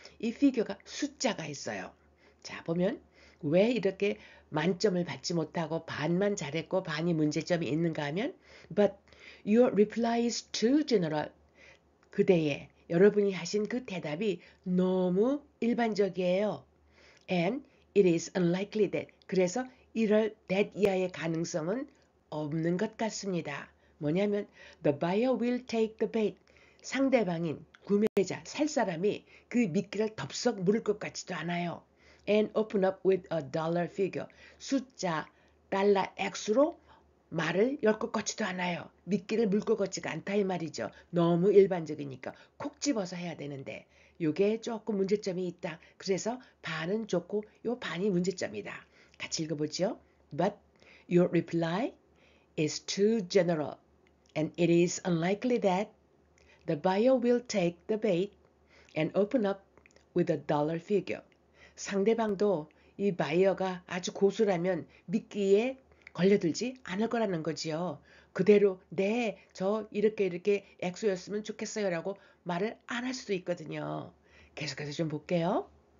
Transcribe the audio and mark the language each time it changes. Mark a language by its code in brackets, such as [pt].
[ko] 이 피겨가 숫자가 있어요. 자 보면 왜 이렇게 만점을 받지 못하고 반만 잘했고 반이 문제점이 있는가 하면 [en] But your reply is too general. [ko] 그대의 여러분이 하신 그 대답이 너무 일반적이에요. [en] And it is unlikely that. [ko] 그래서 이럴 that 이하의 가능성은 없는 것 같습니다. 뭐냐면 [en] the buyer will take the bait. [ko] 상대방인 구매자, 살 사람이 그 미끼를 덥석 물을 것 같지도 않아요. [en] And open up with a dollar figure. [ko] 숫자, 달러 액수로 말을 열 것 같지도 않아요. 미끼를 물 것 같지가 않다 이 말이죠. 너무 일반적이니까 콕 집어서 해야 되는데 요게 조금 문제점이 있다. 그래서 반은 좋고 요 반이 문제점이다. 같이 읽어보죠. [en] But your reply is too general and it is unlikely that the buyer will take the bait and open up with a dollar figure. [ko] 상대방도 이 바이어가 아주 고수라면 미끼에 걸려들지 않을 거라는 거지요. 그대로 네, 저 이렇게 액수였으면 좋겠어요 라고 말을 안 할 수도 있거든요. 계속해서 좀 볼게요.